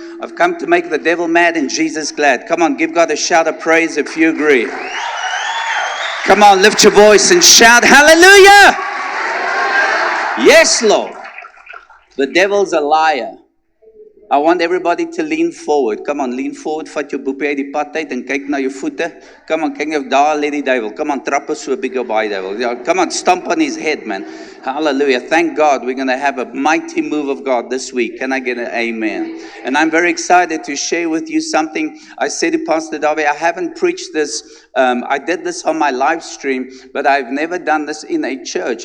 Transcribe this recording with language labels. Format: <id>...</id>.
<en>I've come to make the devil mad and Jesus glad. Come on, give God a shout of praise if you agree. Come on, lift your voice and shout, hallelujah! Yes, Lord. The devil's a liar. I want everybody to lean forward. Come on, lean forward.</en> <af>Vat jou boepie uit die pad uit en kyk na jou voete.</af> <en>Come on,</en> <af>kyk of daar lê die duiwel. Come on, trap so big op by duiwel.</af> <en>Come on, stomp on his head, man. Hallelujah. Thank God we're going to have a mighty move of God this week. Can I get an amen? And I'm very excited to share with you something. I said to Pastor Darby, I haven't preached this. I did this on my live stream, but I've never done this in a church.</en>